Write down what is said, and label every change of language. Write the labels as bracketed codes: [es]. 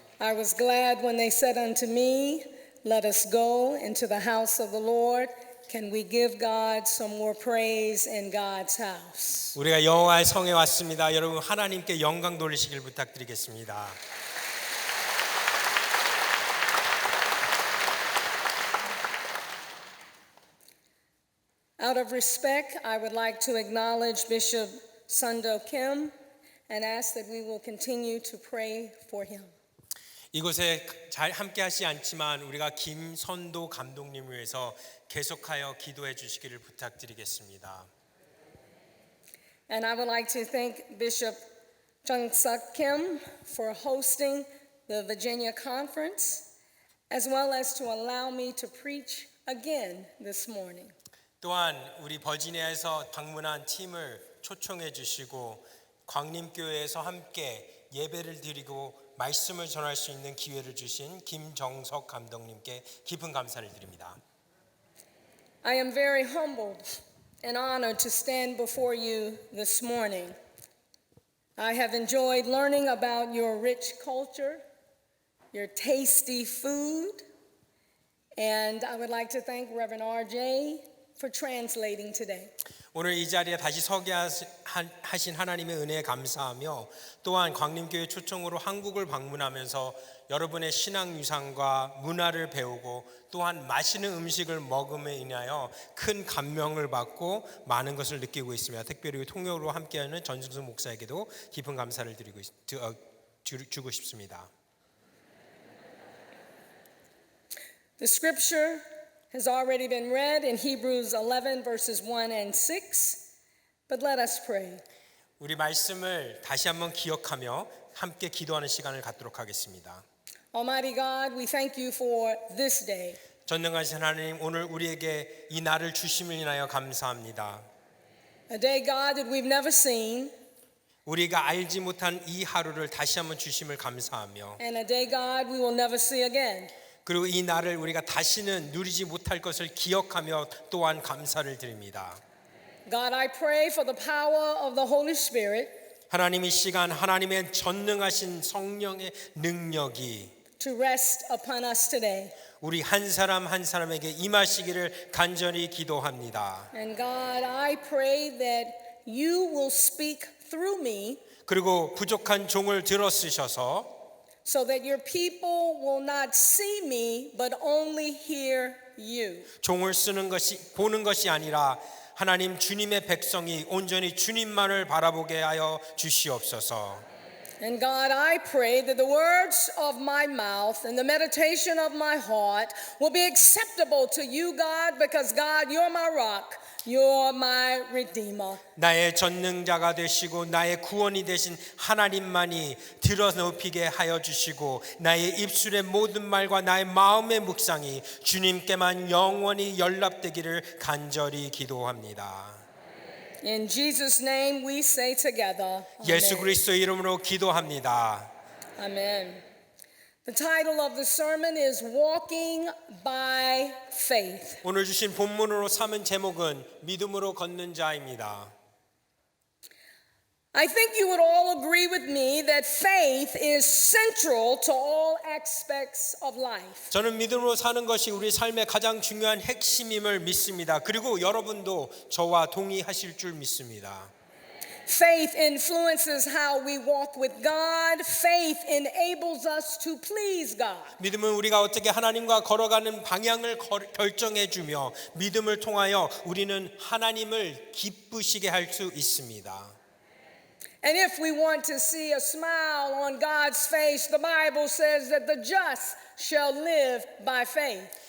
[en] I was glad when they said unto me, let us go into the house of the Lord. Can we give God some more praise in God's house? [ko] 우리가 여호와의 성에 왔습니다. 여러분 하나님께 영광 돌리시길 부탁드리겠습니다. [en] Out of respect, I would like to acknowledge Bishop Sundo Kim and ask that we will continue to pray for him. [ko] 이곳에 잘 함께 하시지 않지만 우리가 김선도 감독님을 위해서 계속하여 기도해 주시기를 부탁드리겠습니다. [en] And I would like to thank Bishop Chung-Suk Kim for hosting the Virginia Conference, as well as to allow me to preach again this morning. [ko] 또한 우리 버지니아에서 방문한 팀을 초청해 주시고 광림교회에서 함께 예배를 드리고 말씀을 전할 수 있는 기회를 주신 김정석 감독님께 깊은 감사를 드립니다. [en] I am very humbled and honored to stand before you this morning. I have enjoyed learning about your rich culture, your tasty food, and I would like to thank Reverend R.J. for translating today. [ko] 오늘 이 자리에 다시 서게 하신 하나님의 은혜에 감사하며, 또한 광림교회 초청으로 한국을 방문하면서 여러분의 신앙 유산과 문화를 배우고 또한 맛있는 음식을 먹음에 인하여 큰 감명을 받고 많은 것을 느끼고 있습니다. 특별히 통역으로 함께하는 전승수 목사에게도 깊은 감사를 주고 싶습니다. [en] The scripture has already been read in Hebrews 11 verses 1 and 6, but let us pray. [ko] 우리 말씀을 다시 한번 기억하며 함께 기도하는 시간을 갖도록 하겠습니다. [en] Almighty God, we thank you for this day. [ko] 전능하신 하나님, 오늘 우리에게 이 날을 주심을 인하여 감사합니다. [en] A day, God, that we've never seen, [ko] 우리가 알지 못한 이 하루를 다시 한번 주심을 감사하며, [en] and a day, God, we will never see again. [ko] 그리고 이 날을 우리가 다시는 누리지 못할 것을 기억하며 또한 감사를 드립니다. [en] God, I pray for the power of the Holy Spirit [ko] 하나님, 이 시간 하나님의 전능하신 성령의 능력이 [en] to rest upon us today. [ko] 우리 한 사람 한 사람에게 임하시기를 간절히 기도합니다. [en] And God, I pray that you will speak through me [ko] 그리고 부족한 종을 들어 쓰셔서 [en] so that your people will not see me but only hear you. [ko] 종을 쓰는 것이 보는 것이 아니라 하나님 주님의 백성이 온전히 주님만을 바라보게 하여 주시옵소서. [en] And God, I pray that the words of my mouth and the meditation of my heart will be acceptable to you, God, because God, you're my rock, you're my redeemer. [ko] 나의 전능자가 되시고 나의 구원이 되신 하나님만이 드러높이게 하여 주시고 나의 입술의 모든 말과 나의 마음의 묵상이 주님께만 영원히 연락되기를 간절히 기도합니다. [en] In Jesus' name we say together, [ko] 예수 [en] Amen. [ko] 그리스도의 이름으로 기도합니다. [en] Amen. The title of the sermon is Walking by Faith. [ko] 오늘 주신 본문으로 삼은 제목은 믿음으로 걷는 자입니다. [en] I think you would all agree with me that faith is central to all aspects of life. [ko] 저는 믿음으로 사는 것이 우리 삶의 가장 중요한 핵심임을 믿습니다. 그리고 여러분도 저와 동의하실 줄 믿습니다. [en] Faith influences how we walk with God. Faith enables us to please God. [ko] 믿음은 우리가 어떻게 하나님과 걸어가는 방향을 결정해 주며 믿음을 통하여 우리는 하나님을 기쁘시게 할 수 있습니다. [en] And if we want to see a smile on God's face, the Bible says that the just shall live by faith.